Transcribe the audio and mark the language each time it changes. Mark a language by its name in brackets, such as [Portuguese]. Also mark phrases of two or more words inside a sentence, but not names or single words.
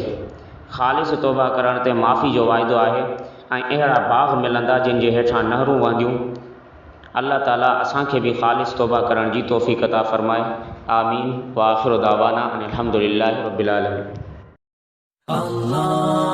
[Sindhi] ख़ालिस तौबा करण ते माफ़ी जो वाइदो आहे ऐं अहिड़ा बाग़ मिलंदा जिन जे हेठां नहरूं वहंदियूं। अल्लाह ताला असांखे बि ख़ालिस तौबा करण जी तौफ़ीक़ अता फ़रमाए। आमीन। [Arabic] وآخر دعوانا أن الحمد لله رب العالمين.